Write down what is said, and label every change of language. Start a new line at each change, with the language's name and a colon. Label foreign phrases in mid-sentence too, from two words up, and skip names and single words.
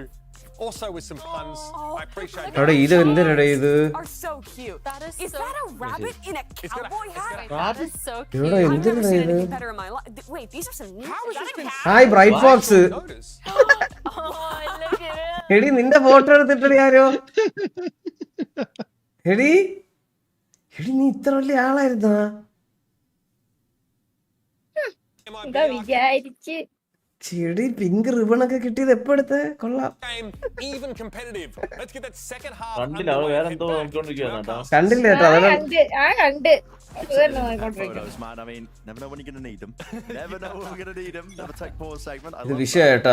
English: Also with some puns. I appreciate that. This are so cute. That is so that a rabbit in a cowboy hat? That is so cute. I've never seen anything better in my life. Wait, these are some new. Hi, Bright Fox. Oh, look at it.
Malayalam: ഹേടി, നിന്റെ photo എടുത്തിട്ട് യാരോ. ഹേടി, നീ ഇത്ര വല്ലി ആളായിരുന്നു. എന്താ വിചാരിച്ച് ചെടി
English: pink ribbon
Malayalam: ഒക്കെ കിട്ടിയത് എപ്പോ എടുത്ത് കൊള്ളാം. കണ്ടില്ല കേട്ടോ കണ്ട് ഇത് വിഷയേട്ടാ.